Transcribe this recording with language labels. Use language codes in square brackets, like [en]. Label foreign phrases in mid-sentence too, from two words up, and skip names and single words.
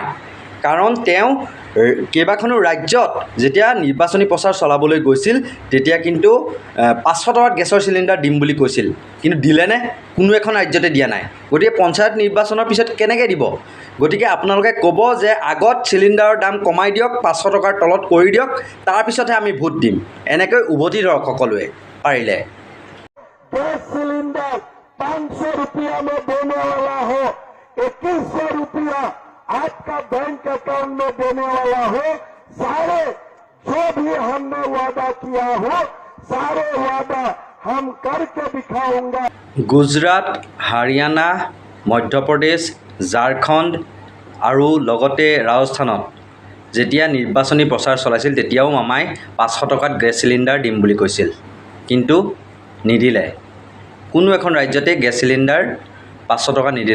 [as] কাৰণ তেওঁ কেইবাখনো ৰাজ্যত যেতিয়া নিৰ্বাচনী প্ৰচাৰ চলাবলৈ গৈছিল তেতিয়া কিন্তু 500 টকাত গেছৰ চিলিণ্ডাৰ দিম বুলি কৈছিল, কিন্তু দিলেনে? কোনো এখন ৰাজ্যতে দিয়া নাই। গতিকে পঞ্চায়ত নিৰ্বাচনৰ পিছত কেনেকৈ দিব? গতিকে আপোনালোকে ক'ব যে আগত চিলিণ্ডাৰৰ দাম কমাই দিয়ক, 500 টকাৰ তলত কৰি দিয়ক, তাৰপিছতহে আমি ভোট দিম। এনেকৈ উভতি ধৰক সকলোৱে পাৰিলে। [hi] गैस सिलेंडर 500 रुपया में देने वाला हो, 2100 रुपया आपका [en] bank account [hi] में देने वाला हो, सारे जो भी हमने वादा किया हो सारे वादा हम करके दिखाऊंगा। [as] গুজৰাট, হাৰিয়ানা, মধ্যপ্ৰদেশ, ঝাৰখণ্ড আৰু লগতে ৰাজস্থানত যেতিয়া নিৰ্বাচনী প্ৰচাৰ চলাইছিল তেতিয়াও মামাই 500 টকাত গেছ চিলিণ্ডাৰ দিম বুলি কৈছিল, কিন্তু নিদিলে। কোনো এখন ৰাজ্যতে গেছ চিলিণ্ডাৰ 500 টকা নিদিলে।